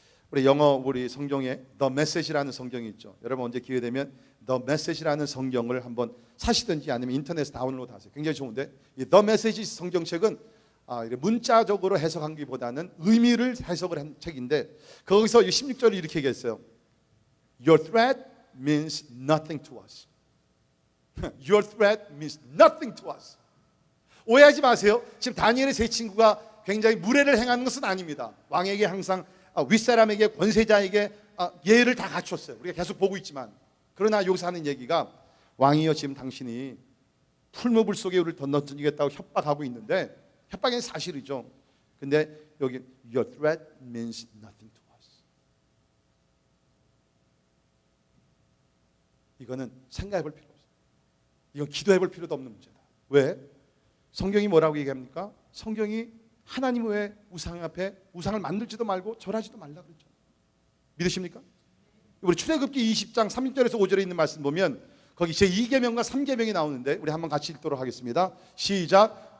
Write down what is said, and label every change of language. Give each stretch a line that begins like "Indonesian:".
Korean: 우리 성경에 The Message라는 성경이 있죠. 여러분 언제 기회 되면 The Message라는 성경을 한번 사시든지 아니면 인터넷에 다운로드 하세요. 굉장히 좋은데, 이 The Message 성경책은 문자적으로 해석하기보다는 의미를 해석을 한 책인데, 거기서 16절을 이렇게 얘기했어요.
English: Your threat means nothing to us. Your threat means nothing to us.
Korean: 오해하지 마세요. 지금 다니엘의 세 친구가 굉장히 무례를 행하는 것은 아닙니다. 왕에게 항상 윗사람에게 권세자에게 예의를 다 갖췄어요. 우리가 계속 보고 있지만, 그러나 여기서 하는 얘기가 왕이여 지금 당신이 풀무불 속에 우리를 던져주겠다고 협박하고 있는데, 협박은 사실이죠. 근데 여기
English: Your threat means nothing to us.
Korean: 이거는 생각해 볼 필요 없어요. 이건 기도해 볼 필요도 없는 문제다. 왜? 성경이 뭐라고 얘기합니까? 성경이 하나님 외에 우상 앞에 우상을 만들지도 말고 절하지도 말라 그랬죠. 믿으십니까? 우리 출애굽기 20장 3절에서 5절에 있는 말씀 보면 거기 제2계명과 3계명이 나오는데 우리 한번 같이 읽도록 하겠습니다. 시작.